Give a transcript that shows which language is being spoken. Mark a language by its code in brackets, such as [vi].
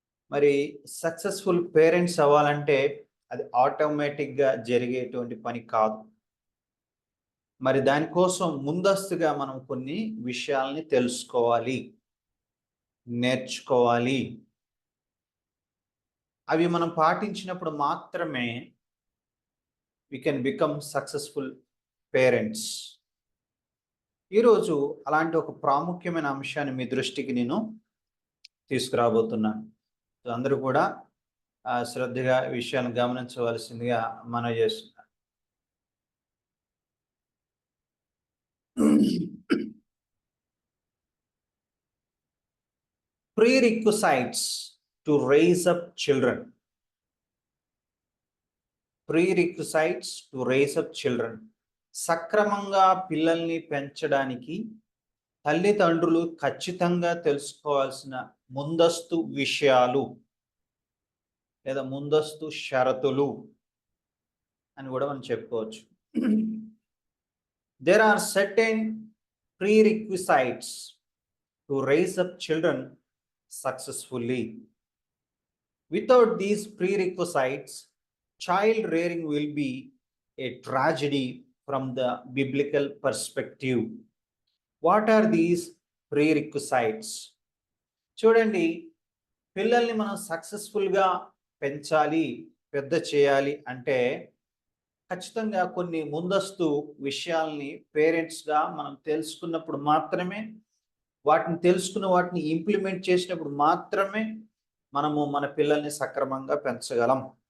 [te] మరి successful parents అవ్వాలంటే అది ఆటోమేటిక్గా జరిగేటువంటి పని కాదు. మరి దానికోసం ముందస్తుగా మనం కొన్ని విషయాల్ని తెలుసుకోవాలి, నేర్చుకోవాలి. అవి మనం పాటించినప్పుడు మాత్రమే [en] we can become successful parents. [te] ఈరోజు అలాంటి ఒక ప్రాముఖ్యమైన అంశాన్ని మీ దృష్టికి నేను తీసుకురాబోతున్నాను. అందరూ కూడా శ్రద్ధగా ఈ విషయాన్ని గమనించవలసిందిగా మనవి చేస్తున్నాను. [en] Prerequisites to raise up children. Prerequisites to raise up children. [te] సక్రమంగా పిల్లల్ని పెంచడానికి తల్లిదండ్రులు ఖచ్చితంగా తెలుసుకోవాల్సిన ముందస్తు విషయాలు లేదా ముందస్తు షరతులు అని కూడా మనం చెప్పుకోవచ్చు. [en] There are certain prerequisites to raise up children successfully. Without these prerequisites, child rearing will be a tragedy from the biblical perspective. What are these prerequisites? [te] చూడండి, పిల్లల్ని మనం సక్సెస్ఫుల్గా పెంచాలి, పెద్ద చేయాలి అంటే ఖచ్చితంగా కొన్ని ముందస్తు విషయాల్ని పేరెంట్స్గా మనం తెలుసుకున్నప్పుడు మాత్రమే, వాటిని ఇంప్లిమెంట్ చేసినప్పుడు మాత్రమే మనము మన పిల్లల్ని సక్రమంగా పెంచగలం.